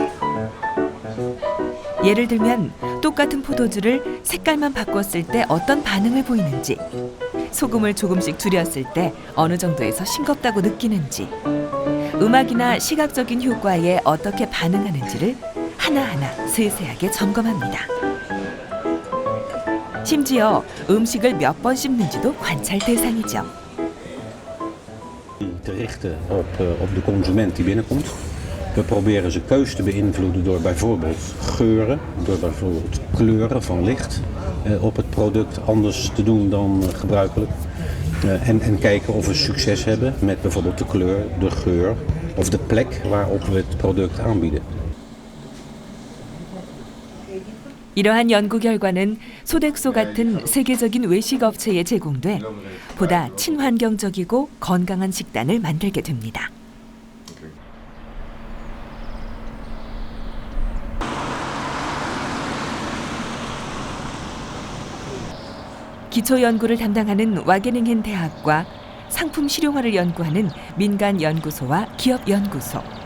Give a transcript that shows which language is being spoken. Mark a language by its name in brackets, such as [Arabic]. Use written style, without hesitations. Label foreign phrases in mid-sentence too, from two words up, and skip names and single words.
[Korean] 예를 들면 똑같은 포도주를 색깔만 바꿨을 때 어떤 반응을 보이는지, 소금을 조금씩 줄였을 때 어느 정도에서 싱겁다고 느끼는지, 음악이나 시각적인 효과에 어떻게 반응하는지를 하나하나 세세하게 점검합니다. 심지어 음식을 몇 번 씹는지도 관찰 대상이죠. [Dutch] Te richten op de consument die binnenkomt. We proberen zijn keus te beïnvloeden door bijvoorbeeld geuren, door bijvoorbeeld kleuren van licht op het product anders te doen dan gebruikelijk. En kijken of we succes hebben met bijvoorbeeld de kleur, de geur of de plek waarop we het product aanbieden. [Korean] 이러한 연구 결과는 소덱소 같은 세계적인 외식 업체에 제공돼 보다 친환경적이고 건강한 식단을 만들게 됩니다. 기초 연구를 담당하는 와게닝헨 대학과 상품 실용화를 연구하는 민간 연구소와 기업 연구소.